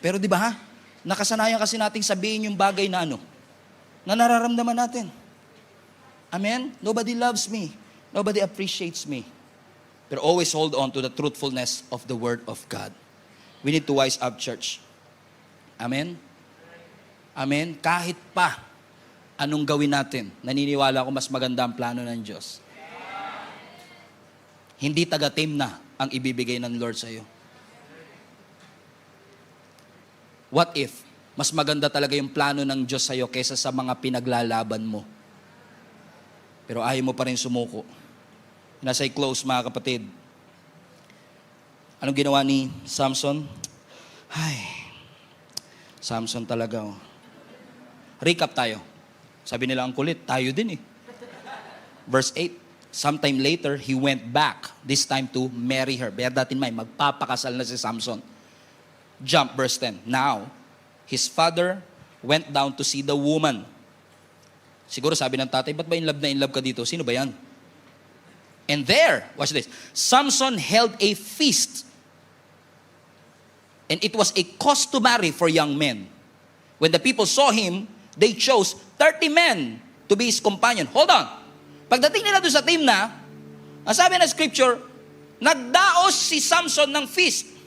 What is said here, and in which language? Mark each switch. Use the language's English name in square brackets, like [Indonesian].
[Filipino] Pero di ba nakasanayan kasi nating sabihin yung bagay na na nararamdaman natin. Amen? [English] Nobody loves me. Nobody appreciates me. But always hold on to the truthfulness of the Word of God. We need to wise up, church. Amen? Amen? [Filipino] Kahit pa anong gawin natin, naniniwala ko mas maganda ang plano ng Diyos. Hindi taga-team na ang ibibigay ng Lord sa iyo. [English] What if [Filipino] Mas maganda talaga yung plano ng Diyos sa'yo kaysa sa mga pinaglalaban mo. Pero ayaw mo pa rin sumuko. Nasa close, mga kapatid. Anong ginawa ni Samson? Ay, Samson talaga. Recap tayo. Sabi nila, ang kulit, tayo din eh. [English] Verse 8. Sometime later, he went back, this time to marry her. Bear that in mind, [Filipino] magpapakasal na si Samson. [English] Jump, verse 10. Now, his father went down to see the woman. [Filipino] Siguro sabi ng tatay, ba't ba in love ka dito? Sino ba yan? [English] And there, watch this, Samson held a feast. And it was a customary for young men. When the people saw him, they chose 30 men to be his companion. Hold on. [Filipino] Pagdating nila doon sa team na, ang sabi ng scripture, nagdaos si Samson ng feast.